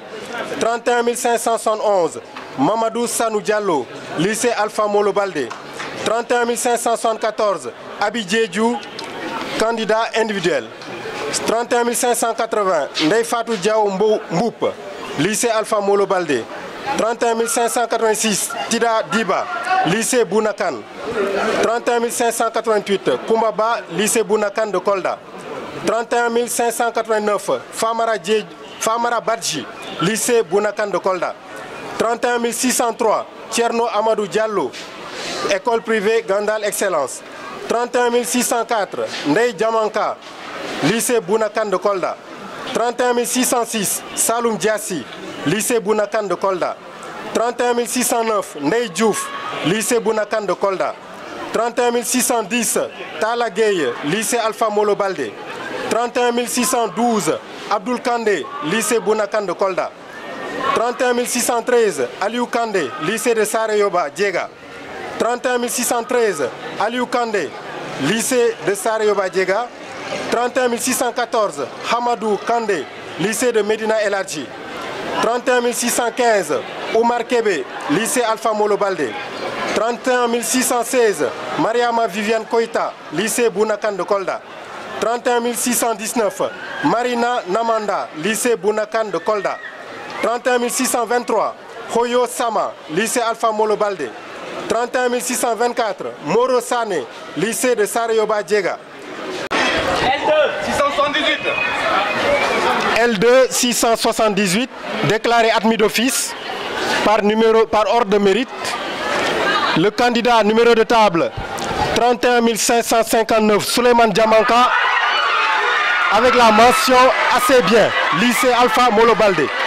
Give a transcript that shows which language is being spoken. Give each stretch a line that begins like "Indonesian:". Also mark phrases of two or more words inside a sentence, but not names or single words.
French: 31 571, Mamadou Sanou Diallo, lycée Alpha Molo Baldé. 31 574, Abidjedjou, candidat individuel. 31 580, Ndeye Fatou Diaw Mboup, lycée Alpha Molo Baldé. 31 586, Tida Diba, lycée Bounakan. 31 588, Koumbaba, lycée Bounakan de Kolda. 31 589, Famara Badji, lycée Bounakan de Kolda. 31 603, Tierno Amadou Diallo, école privée Gandal Excellence. 31 604, Ndeye Diamanka, lycée Bounakan de Kolda. 31 606, Saloum Diassi, lycée Bounakan de Kolda. 31 609, Ndeye Diouf, lycée Bounakan de Kolda. 31 610, Tala Gueye, lycée Alpha Molo Baldé. 31 612, Abdoul Kandé, lycée Bounakan de Kolda. 31 613, Aliou Kandé, lycée de Sarayoba Djega. 31 613, Aliou Kandé, lycée de Sarayoba Djega. 31 614, Hamadou Kandé, lycée de Medina El Hadji. 31 615, Omar Kebe, lycée Alpha Molo Baldé. 31 616, Mariama Viviane Koita, lycée Bounakan de Kolda. 31 619, Marina Namanda, lycée Bounakan de Kolda. 31 623, Hoyo Sama, lycée Alpha Molo Baldé. 31 624, Moro Sane, lycée de Sarayoba Djega. L2 678, déclaré admis d'office par ordre de mérite. Le candidat numéro de table 31 559, Souleymane Diamanka, avec la mention assez bien, lycée Alpha Molo Baldé.